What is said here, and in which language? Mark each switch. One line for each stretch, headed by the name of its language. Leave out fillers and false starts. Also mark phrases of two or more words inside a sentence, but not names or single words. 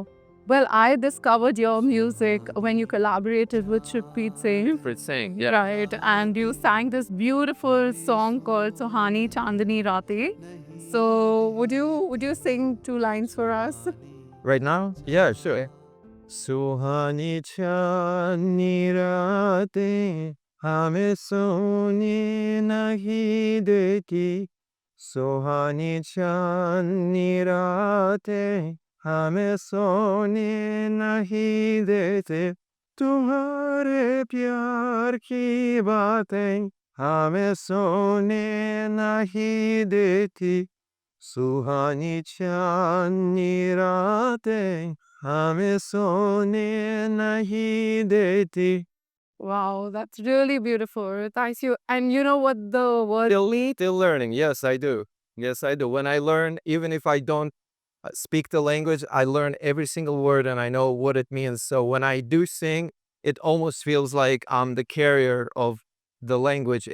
English: Well, I discovered your music when you collaborated with Shukpreet Singh. Shukpreet Singh, yeah. Right, and you sang this beautiful song called Sohani Chandni Raate. So would you sing 2 lines for us? Right now? Yeah, sure.
Hindi: सुहानी चांदनी रातें हमें सोने नहीं देती. Sohani Chandni Raate हमें सोने नहीं देते तुम्हारे प्यार की बातें हमें सोने नहीं देती सुहानी चांदनी रातें हमें सोने नहीं देती.
English: Wow, that's really beautiful. Thank you. And you know what the word... Still learning. Yes, I do. When I learn, even if I don't speak the language, I learn every single word and I know what it means. So when I do sing, it almost feels like I'm the carrier of the language.